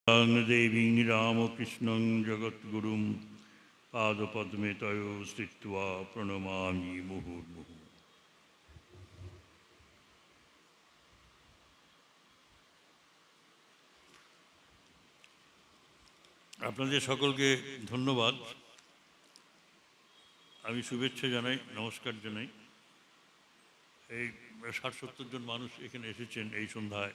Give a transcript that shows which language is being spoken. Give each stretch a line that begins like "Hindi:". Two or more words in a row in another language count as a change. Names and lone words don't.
Sanskrit: देवीं रामकृष्णं जगद्गुरुं पादपद्मे तयो स्थित्वा प्रणमामि मुहुर्मुहुः।
Bangla: আপনাদের সকলকে ধন্যবাদ। আমি শুভেচ্ছা জানাই, নমস্কার জানাই। এই ৬০-৭০ জন মানুষ এখানে এসেছেন এই সন্ধ্যায়।